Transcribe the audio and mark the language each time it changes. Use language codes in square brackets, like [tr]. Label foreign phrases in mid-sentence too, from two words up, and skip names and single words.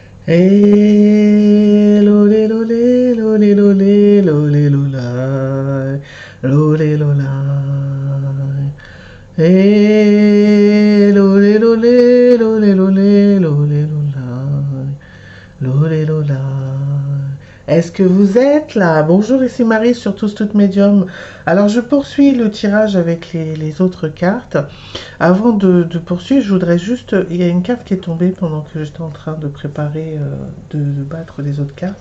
[fr] Et lolé lolé lolé lolé lolé lolá lolé lolá. Et lolé lolé lolé lolé lolé lolá lolé lolá. Est-ce que vous êtes là? Bonjour, ici Marie sur Tous Toutes Médium. Alors je poursuis le tirage avec les autres cartes. Avant de poursuivre, je voudrais juste... Il y a une carte qui est tombée pendant que j'étais en train de préparer, de battre les autres cartes.